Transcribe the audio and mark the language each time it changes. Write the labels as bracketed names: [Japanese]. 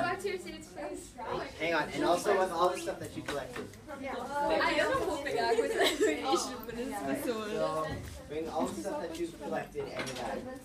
[English] back to your seats, please. Hang on, and also with all the stuff that you collected. [Spanish] Yo no puedo pegar con esa [English] So bring all the stuff that you've collected and your bag.